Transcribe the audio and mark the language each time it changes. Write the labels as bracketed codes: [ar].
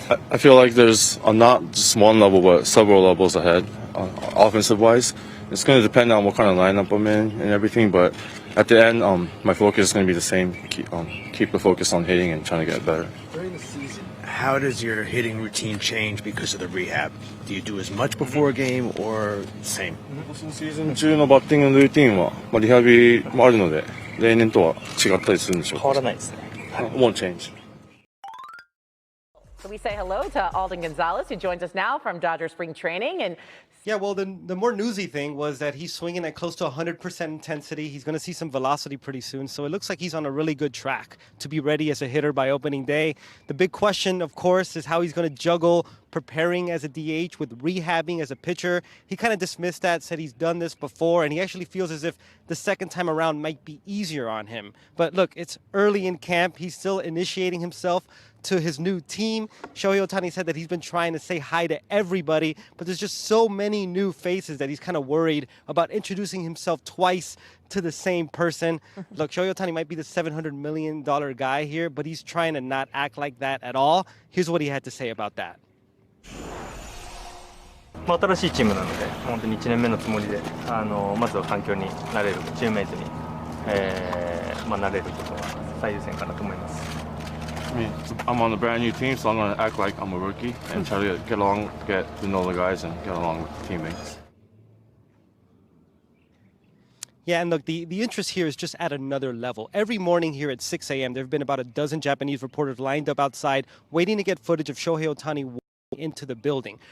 [en] I feel like there's not just one level but several levels ahead, offensive wise. It's going to depend on what kind of lineup I'm in and everything, but at the end, my focus is going to be the same. Keep the focus on hitting and trying to get better. During the season, how does your hitting routine change because of the rehab? Do you do as much before a game or same? [ja] シーズン中のバッティングのルーティンは、リハビリもあるので、例年とは違ったりするんでしょうか。変わらないですね。 [en] Won't change. So we say hello to Alden Gonzalez, who joins us now from Dodger spring training. And yeah, well, the more newsy thing was that he's swinging at close to 100% intensity. He's going to see some velocity pretty soon. So it looks like he's on a really good track to be ready as a hitter by opening day. The big question, of course, is how he's going to juggle preparing as a DH with rehabbing as a pitcher. He kind of dismissed that, said he's done this before, and he actually feels as if the second time around might be easier on him. But look, it's early in camp. He's still initiating himself to his new team. Shohei Ohtani said that he's been trying to say hi to everybody, but there's just so many new faces that he's kind of worried about introducing himself twice to the same person. Look, Shohei Ohtani might be the $700 million guy here, but he's trying to not act like that at all. Here's what he had to say about that. [ja] 新しいチームなので、本当に1年目のつもりで、まずは環境に慣れる、チームメイトに、慣れることが最優先かなと思います。 [en] I'm on a brand new team, so I'm going to act like I'm a rookie and try to get along, get to know the guys, and get along with the teammates. Yeah, and look, the interest here is just at another level. Every morning here at 6 a.m., there have been about a dozen Japanese reporters lined up outside waiting to get footage of Shohei Ohtani into the building.